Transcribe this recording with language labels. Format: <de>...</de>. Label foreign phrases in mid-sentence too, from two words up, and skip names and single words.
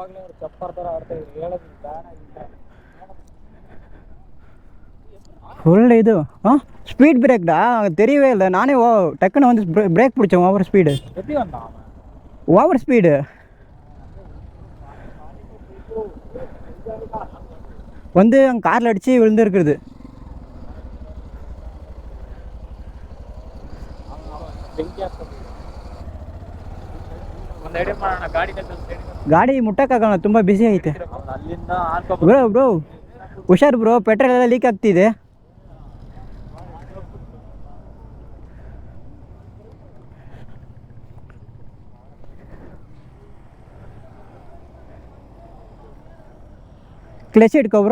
<ta>ஃபுல் இது</ta> <en>speed breakda</en> <ta>தெரியவே இல்லை. நானே டக்குன்னு வந்து பிரேக் பிடிச்சேன்.</ta> <en>over speed</en> <ta>வந்து அங்கே காரில் அடித்து விழுந்துருக்குது.</ta> <kn>ಗಾಡಿ ಮುಟ್ಟಕ್ಕಾಗಲ್ಲ, ತುಂಬ ಬಿಸಿ ಐತೆ ಬ್ರೋ. ಹುಷಾರು ಬ್ರೋ, ಪೆಟ್ರೋಲ್ ಎಲ್ಲ ಲೀಕ್ ಆಗ್ತಿದೆ. ಕ್ಲಚ್ ಇಟ್ಕೋ ಬ್ರೋ.</kn>